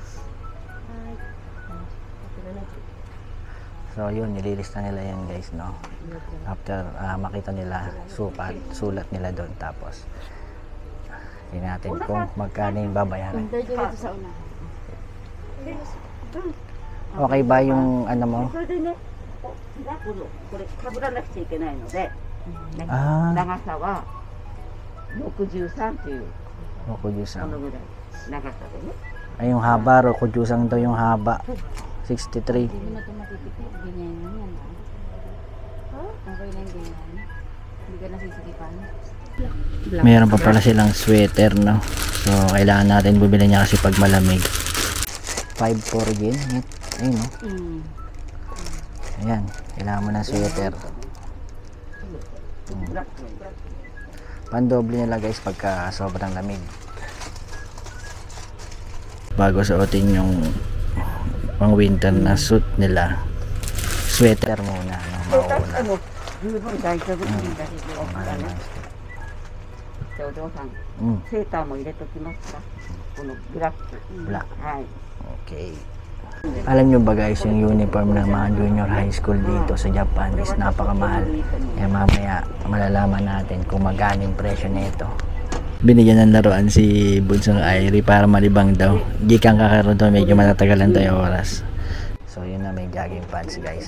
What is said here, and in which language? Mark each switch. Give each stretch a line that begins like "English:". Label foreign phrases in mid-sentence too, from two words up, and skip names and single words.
Filipino: So yun, nililista nila yan guys, no? After makita nila sulat nila doon, tapos tingnan natin kung magkano yung babayaran. Under dito sa una. Okay ba yung ano mo?
Japanese: それでね、これかぶらなくちゃいけないので、ね、あー長さは63という Rokujusang. のぐらい長さでね。
Filipino: Ay, yung haba, Rokujusang daw yung haba. 63. Hindi mo na ito matitipid. Ganyan yan. Okay na yung ganyan. Hindi ka nasisikipan. Mayroon pa pala silang sweater, no? So, kailangan natin bumili niya kasi pag malamig. 5-4 yen. Ayun, no? Ayan, kailangan mo ng sweater. Pandoble nila guys pagka sobrang lamig. Bago suotin yung pang winter na suit nila, sweater muna, no? Mauna.
Japanese: 十分大丈夫なんだけど、まだね。じゃあお嬢さん、セーターも入れときますか。このブラック。 Black. はい。
Filipino: Okay. Alam nyo ba guys, yung uniform ng mga
English: junior high school
Filipino: dito sa Japan is napakamahal. Kaya mamaya malalaman natin kung magkano yung presyo nito. Binigyan ng laruan si Bunsong Airi para malibang daw. Di kang kakaroon daw, medyo matatagalan tayo oras. So yun na, may
English: jogging pants
Filipino: guys.